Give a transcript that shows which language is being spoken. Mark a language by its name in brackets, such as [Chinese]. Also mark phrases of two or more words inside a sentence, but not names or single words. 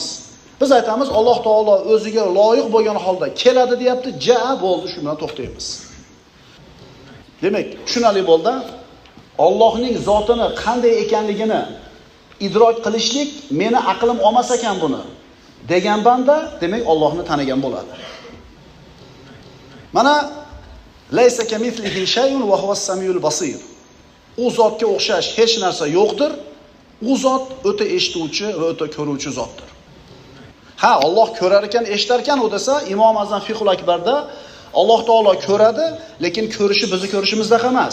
[Uzbek] Biz aytamiz, Alloh taolo o'ziga loyiq bo'lgan holda keladi deyapti, jaa bo'ldi, shu bilan to'xtaymiz. Demak, tushunali bo'ldi. Allohning zotini qanday ekanligini idrok qilishlik meni aqlim olmas ekan buni degan banda, demak Allohni tanigan bo'ladi. [Arabic] Mana ليس كمثله شيء وهو السميع البصير. [Uzbek] U zotga o'xshash hech narsa yo'qdir. U zot o'ta eshituvchi va o'ta ko'ruvchi zotdir. Ha, Alloh ko'rar ekan, eshitar ekan u desa, Imom Azam Fiqhul Akbarda Alloh taolo ko'radi, lekin ko'rishi bizni ko'rishimizdek emas.